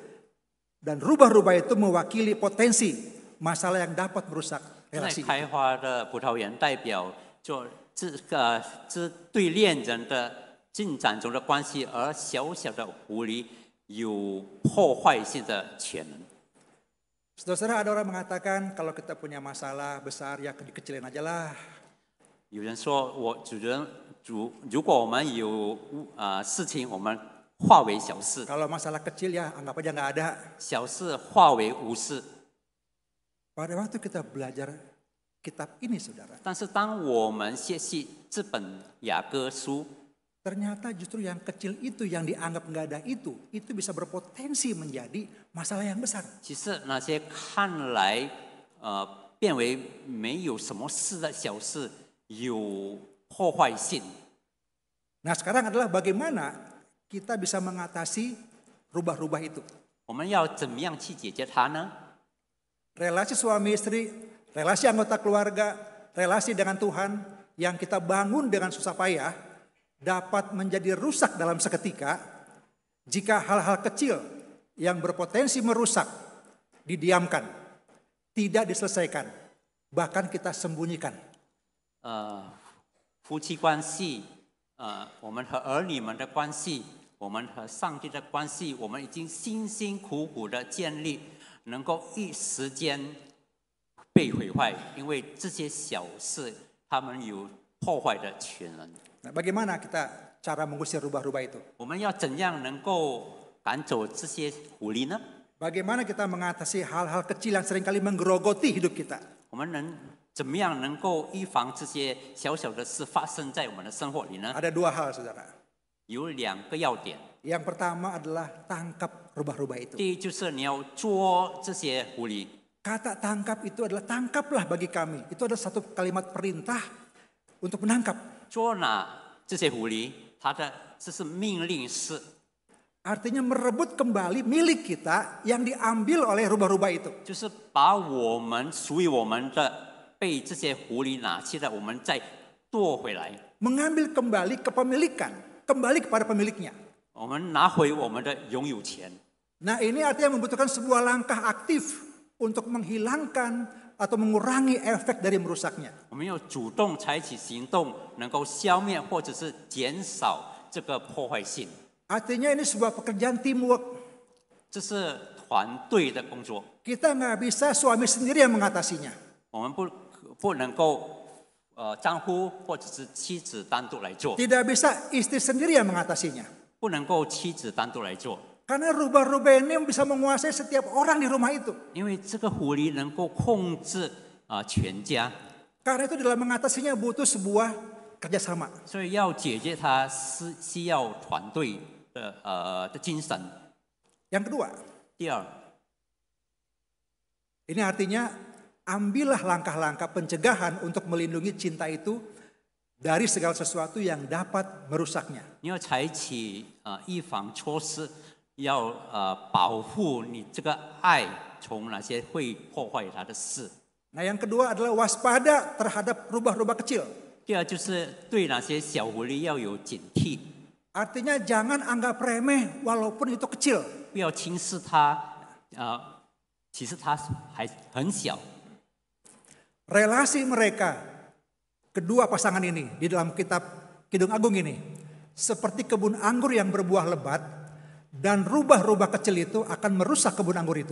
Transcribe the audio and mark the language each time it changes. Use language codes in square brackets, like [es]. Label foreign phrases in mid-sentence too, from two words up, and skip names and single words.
[id] Dan rubah-rubah itu mewakili potensi masalah yang dapat merusak [zh] 正在 [id] relasi. [zh] 开花的葡萄园代表着这对恋人的进展中的关系，而小小的狐狸有破坏性的潜能。 [id] Saudara-saudara, ada orang mengatakan kalau kita punya masalah besar ya dikecilin aja lah. [zh] 有人说，如果我们有事情，我们化为小事， [id] Kalau masalah kecil ya anggap aja nggak ada. [zh] 小事化为无事。 [id] Pada waktu kita belajar kitab ini, saudara, [zh] 但是当我们学习这本雅歌书， [id] ternyata justru yang kecil itu yang dianggap nggak ada itu bisa berpotensi menjadi masalah yang besar. [zh] 其实那些看来变为没有什么事的小事，有破坏性。 [id] Nah, sekarang adalah bagaimana kita bisa mengatasi rubah-rubah itu. [zh] 我们要怎么样去解决它呢？ [id] Relasi suami istri, relasi anggota keluarga, relasi dengan Tuhan yang kita bangun dengan susah payah dapat menjadi rusak dalam seketika jika hal-hal kecil yang berpotensi merusak didiamkan, tidak diselesaikan, bahkan kita sembunyikan. [zh] 夫妻关系，我们和儿女们的关系，我们和上帝的关系，我们已经辛辛苦苦的建立，能够一时间被毁坏，因为这些小事，他们有破坏的潜能。 [id] Nah, bagaimana kita cara mengusir rubah-rubah itu? [zh] 我们要怎样能够赶走这些狐狸呢？ [id] Bagaimana kita mengatasi hal-hal kecil yang seringkali menggerogoti hidup kita? [zh] 我们怎么样能够预防这些小小的事发生在我们的生活里呢？ [id] Ada dua hal, saudara. [zh] 有两个要点。 [id] Yang pertama adalah tangkap rubah-rubah itu. [zh] 第一就是你要捉这些狐狸。 [id] Kata tangkap itu adalah tangkaplah bagi kami. Itu adalah satu kalimat perintah untuk menangkap. [zh] 捉拿这些狐狸，这是命令式， [id] Artinya merebut kembali milik kita yang diambil oleh rubah-rubah itu. [zh] 就是把我们属于我们的被这些狐狸拿去的，我们再夺回来。 [id] Mengambil kembali kepemilikan, kembali kepada pemiliknya. [zh] 我们拿回我们的拥有权。 [id] Nah, ini artinya membutuhkan sebuah langkah aktif untuk menghilangkan atau mengurangi efek dari merusaknya. [zh] 我们要主动采取行动，能够消灭或者是减少这个破坏性。 [id] Artinya ini sebuah pekerjaan teamwork. [zh] 这是团队的工作， [id] Kita nggak bisa suami sendiri yang mengatasinya. [zh] 我们不能够丈夫或者是妻子单独来做， [id] Tidak bisa istri sendiri yang mengatasinya. [zh] 不能够妻子单独来做， [id] Karena rubah-rubah ini bisa menguasai setiap orang di rumah itu. [zh] 因为这个狐狸能够控制全家， [id] Karena itu dalam mengatasinya butuh sebuah kerjasama. [zh] 所以要解决它是需要团队的精神。 [id] Yang kedua, [zh] 第二， [id] Ini artinya ambillah langkah-langkah pencegahan untuk melindungi cinta itu dari segala sesuatu yang dapat merusaknya. [zh] 你要采取预防措施，要保护你这个爱从那些会破坏它的事。 [id] Nah, yang kedua adalah waspada terhadap rubah-rubah kecil. [zh] 第二就是对那些小狐狸要有警惕， [id] Artinya jangan anggap remeh walaupun itu kecil. [zh] 不要轻视它，其实它还很小。 [id] Relasi mereka, kedua pasangan ini di dalam kitab Kidung Agung ini, seperti kebun anggur yang berbuah lebat, dan rubah-rubah kecil itu akan merusak kebun anggur itu.